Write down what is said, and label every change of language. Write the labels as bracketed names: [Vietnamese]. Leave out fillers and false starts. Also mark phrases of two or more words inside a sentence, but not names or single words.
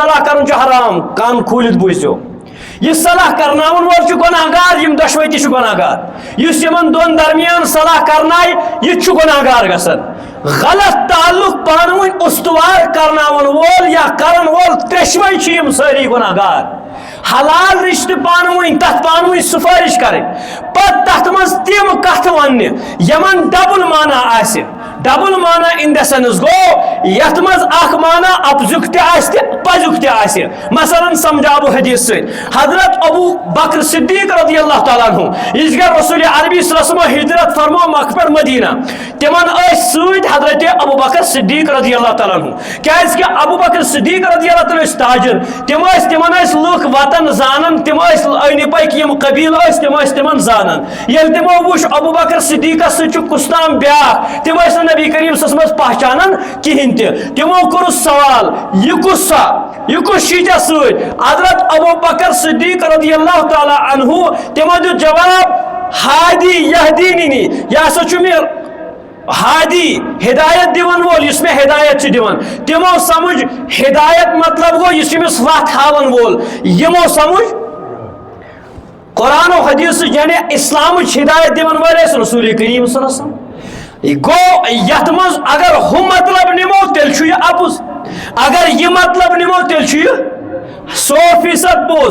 [Kashmiri] صلح کرُن چھُ حرام کان کھوٗلِتھ بوٗزِو یہ صلح کرناون وول چھُ گۄناہگار یم دۄشوے تہِ چھِ گۄناہگار یُس یمن دۄن درمیان صلح کرنایہِ یہِ تہِ چھُ گۄناہگار گژھان غلط تعلق پانہٕ ؤنۍ استوار کرناون وول یا کرن وول ترٛیشوے چھِ یم سٲری گۄناہگار حلال رشتہٕ پانہٕ ؤنۍ تتھ پانہٕ ؤنۍ سفٲرش کرٕنۍ پتہٕ تتھ منٛز تِم کتھٕ وننہِ یمن ڈبل مانا آسہِ ڈبل مانا [English] in the sense [Kashmiri] گو یتھ منٛز اکھ مانا اپزُک تہِ آسہِ تہِ پزیُک تہِ آسہِ مثلاً سمجھاو بہٕ حدیث سۭتۍ حضرت ابو بکر صدیق [Arabic] رضی اللہ تعالیٰ عنہ [Kashmiri] یِژ گٔے رسول عربی [Arabic] صلی اللہ علیہ وسلم [Kashmiri] ہجرت فرمو مکہ پٮ۪ٹھ مدینہ تمن ٲسۍ سۭتۍ حضرت ابو بکر صدیق [Arabic] رضی اللہ تعالیٰ عنہ [Kashmiri] کیازِ کہ ابو بکر صدیق رضی اللہ تعالیٰ ٲسۍ تاجر تمن ٲسۍ لُکھ وطن زانان تم ٲسۍ أنٛدۍ پٔکۍ یِم قبیٖلہٕ ٲسۍ تم ٲسۍ تمن زانان ییٚلہِ تمو وُچھ ابو بکر صدیقس سۭتۍ چھُ کُستام بیاکھ تم ٲسۍ نہٕ نبی کریم [Arabic] صلی اللہ علیہ وسلم [Kashmiri] پہچانان کہین تہِ تمو کوٚرُس سوال یہِ کُس سا یہِ کُس چھُے ژےٚ سۭتۍ حضرت ابو بکر صدیق [Arabic] رضی اللہ تعالیٰ عنہ [Kashmiri] تمو دیُت جواب [Arabic] ہادی یہدینی [Kashmiri] یہِ ہسا چھُ مےٚ ہادی ہدایت دِوان وول یُس مےٚ ہدایت چھُ دِوان تمو سمجھ ہدایت مطلب گوٚو یہِ چھُ أمِس وتھ ہاوان وول یِمو سمجھ قرآن و حدیث یعنی اسلامٕچ ہدایت دِوان وٲلۍ ٲسۍ رسول کریم [Arabic] صلی اللہ علیہ وسلم [Kashmiri] گو یتھ منٛز اگر ہُہ مطلب نِمو تیٚلہِ چھُ یہِ اپُز اگر یہِ مطلب نِمو تیٚلہِ چھُ یہِ 100% پوٚز